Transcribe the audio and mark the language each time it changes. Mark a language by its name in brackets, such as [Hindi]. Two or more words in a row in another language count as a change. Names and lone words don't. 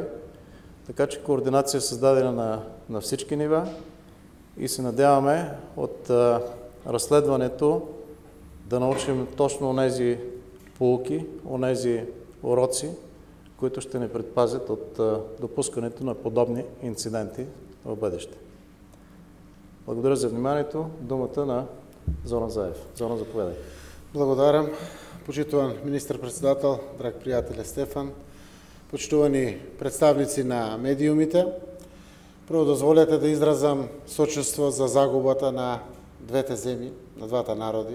[Bulgarian] Така че координация е създадена на всички нива и се надяваме от разследването да научим точно онези поуки, онези уроци, които ще ни предпазят от допускането на подобни инциденти в бъдеще. Благодаря за вниманието. Думата на Зоран Заев. Зоран, заповядай. [Macedonian] Благодарам. Почитуван министър-председател, драг приятеле Стефан, почитувани представници на медиумите, прво дозволете да изразам сочувство за загубата на двете земји, на двата народи.